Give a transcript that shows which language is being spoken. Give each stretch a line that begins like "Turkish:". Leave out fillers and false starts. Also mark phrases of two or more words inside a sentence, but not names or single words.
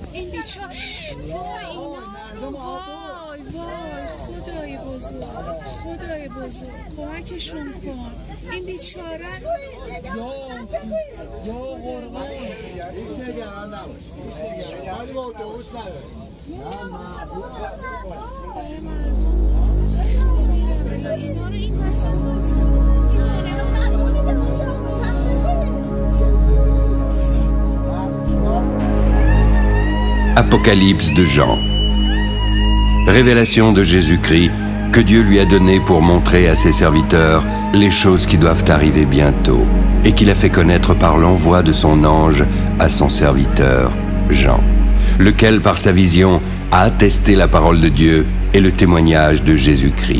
Persian: بیچاره وای اینا رو وای خدای بزرگ خدای بزرگ کمکشون کن این بیچاره برای مردم بمیرم الا اینا رو این وسط
French: Apocalypse de Jean. Révélation de Jésus-Christ que Dieu lui a donnée pour montrer à ses serviteurs les choses qui doivent arriver bientôt et qu'il a fait connaître par l'envoi de son ange à son serviteur Jean, lequel par sa vision a attesté la parole de Dieu et le témoignage de Jésus-Christ.